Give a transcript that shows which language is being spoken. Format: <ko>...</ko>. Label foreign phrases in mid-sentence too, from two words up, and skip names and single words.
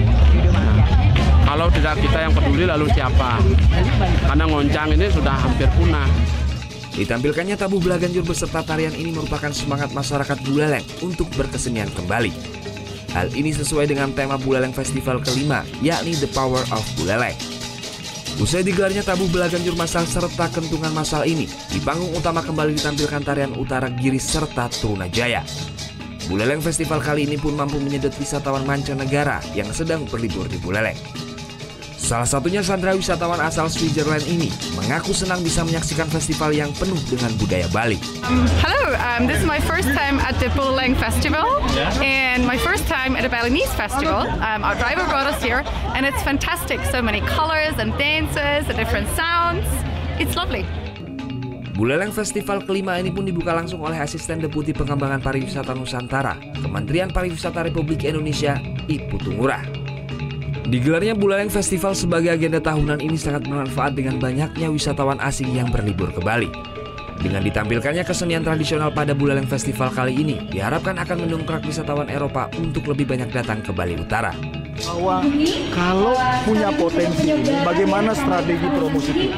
<id>Nah, kalau tidak kita yang peduli lalu siapa? Karena ngoncang ini sudah hampir punah. Ditampilkannya tabuh Belaganjur beserta tarian ini merupakan semangat masyarakat Buleleng untuk berkesenian kembali. Hal ini sesuai dengan tema Buleleng Festival kelima, yakni The Power of Buleleng. Usai digelarnya tabuh Belaganjur massal serta kentungan massal ini, di panggung utama kembali ditampilkan tarian Utara Giris serta Trunajaya. Buleleng Festival kali ini pun mampu menyedot wisatawan mancanegara yang sedang berlibur di Buleleng. Salah satunya Sandra, wisatawan asal Switzerland ini, mengaku senang bisa menyaksikan festival yang penuh dengan budaya Bali.</id> <en>Hello, this is my first time at the Buleleng Festival and my first time at a Balinese festival. Our driver brought us here and it's fantastic. So many colors and dances, and different sounds. It's lovely.</en> <id>Buleleng Festival kelima ini pun dibuka langsung oleh Asisten Deputi Pengembangan Pariwisata Nusantara, Kementerian Pariwisata Republik Indonesia, Ibu Tungurah. Digelarnya Buleleng Festival sebagai agenda tahunan ini sangat bermanfaat dengan banyaknya wisatawan asing yang berlibur ke Bali. Dengan ditampilkannya kesenian tradisional pada Buleleng Festival kali ini, diharapkan akan mendongkrak wisatawan Eropa untuk lebih banyak datang ke Bali Utara. Bahwa kalau punya potensi ini, bagaimana strategi promosi kita?</id>